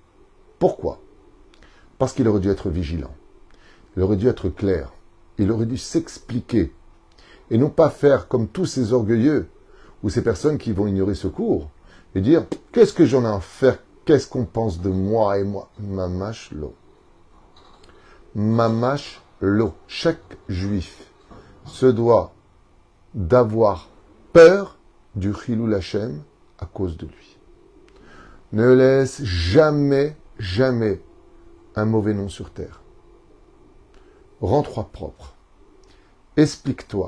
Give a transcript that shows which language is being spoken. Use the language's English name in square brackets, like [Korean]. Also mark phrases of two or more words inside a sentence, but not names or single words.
[French] Pourquoi? Parce qu'il aurait dû être vigilant. Il aurait dû être clair. Il aurait dû s'expliquer. Et non pas faire comme tous ces orgueilleux, ou ces personnes qui vont ignorer ce cours, et dire, qu'est-ce que j'en ai à faire? Qu'est-ce qu'on pense de moi et moi? [Hebrew] ממש לא. ממש לא. [French] Chaque juif se doit d'avoir peur du [Hebrew] חילול השם [French] à cause de lui. Ne laisse jamais, jamais un mauvais nom sur terre. Rends-toi propre. Explique-toi.